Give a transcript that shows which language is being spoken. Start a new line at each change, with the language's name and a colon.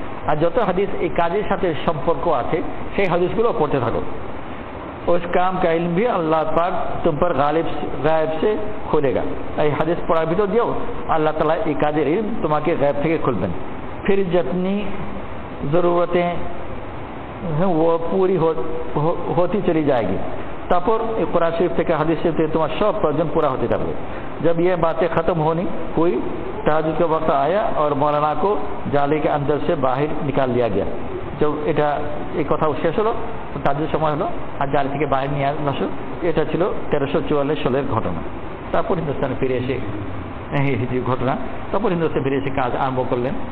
Bangla: আর যত হাদিস এই কাজের সাথে সম্পর্ক আছে সেই হাদিসগুলো পড়তে থাকো।
Hindi: उस काम का इल्म भी अल्लाह पाक तुम पर गायब से खोलेगा।
Bangla: এই হাদিস পড়ার ভিতর দিয়েও আল্লাহ তাআলা এই কাজের ইলম তোমাকে গায়ব থেকে খুলবেন।
Hindi: फिर जितनी ज़रूरतें हैं वो पूरी होती चली जाएगी।
Bangla: তারপর এই কোরআন শরীফ থেকে হাদিস শরীফ থেকে তোমার সব প্রয়োজন
Hindi: पूरा होते
Bangla: থাকবে।
Hindi: जब ये बातें ख़त्म हुई तहज्जुद का वक्त आया और मौलाना को जाले के अंदर से बाहर निकाल दिया गया।
Bangla: जब এটা এই কথা শেষ হলো, তাহাজ্জুদের সময় হলো আর জালি থেকে বাইরে নিয়ে আসো। এটা ছিল 1344 সালের ঘটনা। তারপর হিন্দুস্তানে ফিরে এসে হিজরি ঘটনা, তারপর হিন্দুস্তানে ফিরে এসে কাজ আরম্ভ করলেন।